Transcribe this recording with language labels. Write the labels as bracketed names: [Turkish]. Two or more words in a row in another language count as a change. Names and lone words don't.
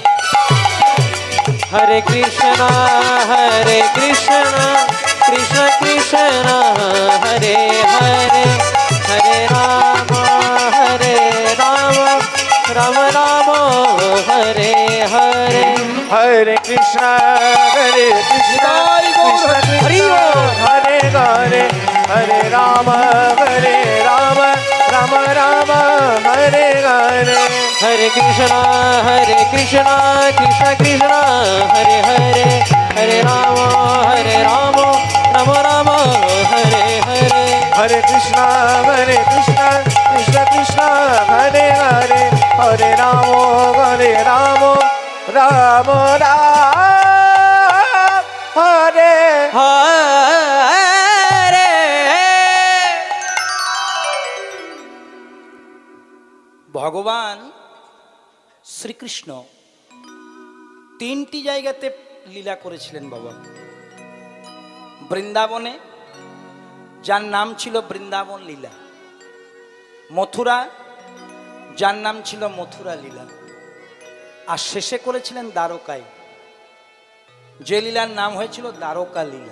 [Bangla] হরে কৃষ্ণ কৃষ্ণ কৃষ্ণ হরে হরে, হরে রাম রাম রাম হরে হরে। हरे कृष्णा कृष्ण हरि बोल। हरे हरे हरे राम राम राम हरे हरे Hare Krishna, Krishna Krishna, Hare Hare, Hare Rama, Rama Rama, Hare Hare. Hare Krishna, Krishna Krishna, Hare Hare, Hare Rama, Rama Rama, Hare. Hare. ভগবান শ্রীকৃষ্ণ তিনটি জায়গাতে লীলা করেছিলেন বাবা। বৃন্দাবনে, যার নাম ছিল বৃন্দাবন লীলা, মথুরা, যার নাম ছিল মথুরা লীলা, আর শেষে করেছিলেন দ্বারকায়, যে লীলার নাম হয়েছিল দ্বারকা লীলা।